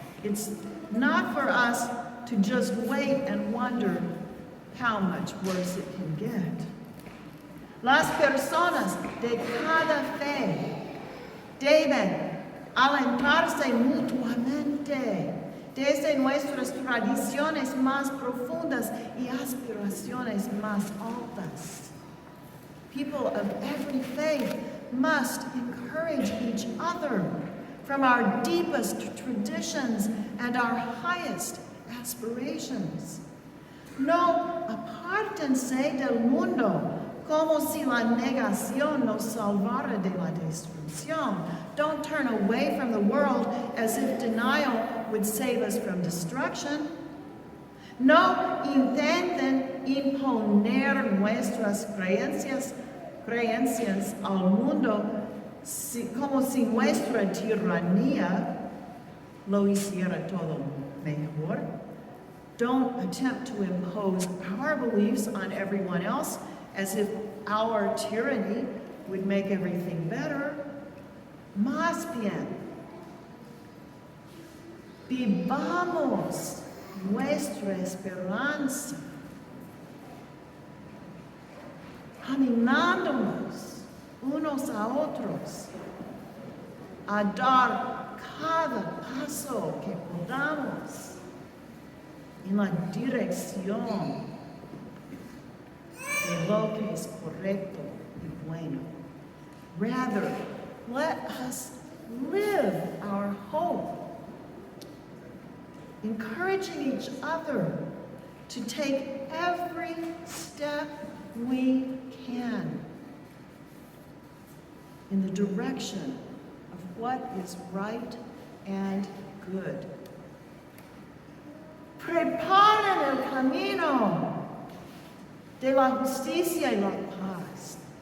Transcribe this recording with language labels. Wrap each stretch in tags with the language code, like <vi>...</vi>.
<en>It's not for us to just wait and wonder how much worse it can get.</en> <es>Las personas de cada fe deben alentarse mutuamente desde nuestras tradiciones más profundas y aspiraciones más altas.</es> <en>People of every faith must encourage each other from our deepest traditions and our highest aspirations.</en> <es>No apártense del mundo como si la negación nos salvara de la destrucción.</es> <en>Don't turn away from the world as if denial would save us from destruction.</en> <es>No intenten imponer nuestras creencias al mundo como si nuestra tiranía lo hiciera todo mejor.</es> <en>Don't attempt to impose our beliefs on everyone else as if our tyranny would make everything better.</en> <es>Más bien, vivamos nuestra esperanza, animándonos unos a otros a dar cada paso que podamos en la dirección de lo que es correcto y bueno.</es> <en>Rather, let us live our hope, encouraging each other to take every step we can in the direction of what is right and good.</en> <es>Preparen el camino de la justicia y la paz.</es>